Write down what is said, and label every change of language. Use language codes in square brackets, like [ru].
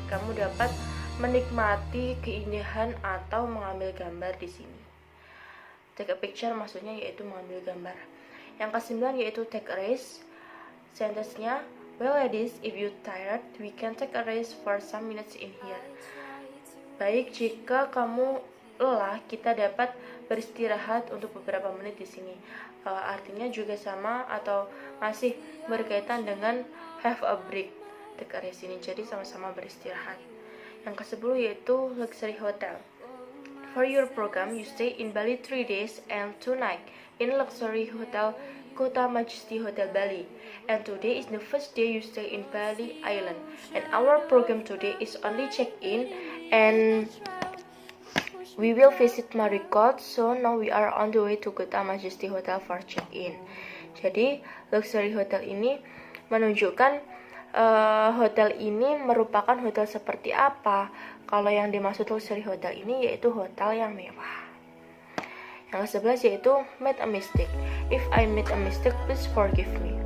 [id] Kamu dapat menikmati keindahan atau mengambil gambar di sini. Take a picture maksudnya yaitu mengambil gambar. Yang kesembilan yaitu take a rest. [en] Sentence-nya, well ladies, if you tired, we can take a rest for some minutes in here. [id] Baik, jika kamu lelah, kita dapat beristirahat untuk beberapa menit di sini. Artinya juga sama atau masih berkaitan dengan have a break, take a rest ini. Jadi sama-sama beristirahat. Yang ke-10 yaitu luxury hotel. [en] For your program, you stay in Bali 3 days and 2 nights in luxury hotel Kota Majesty Hotel Bali. And today is the first day you stay in Bali Island. And our program today is only check-in and we will visit Marriott, so now we are on the way to Kota Majesty Hotel for check-in. [id] Jadi, luxury hotel ini menunjukkan hotel ini merupakan hotel seperti apa. Kalau yang dimaksud luxury hotel ini yaitu hotel yang mewah. Yang ke-11 yaitu made a mistake. [en] If I made a mistake, please forgive me.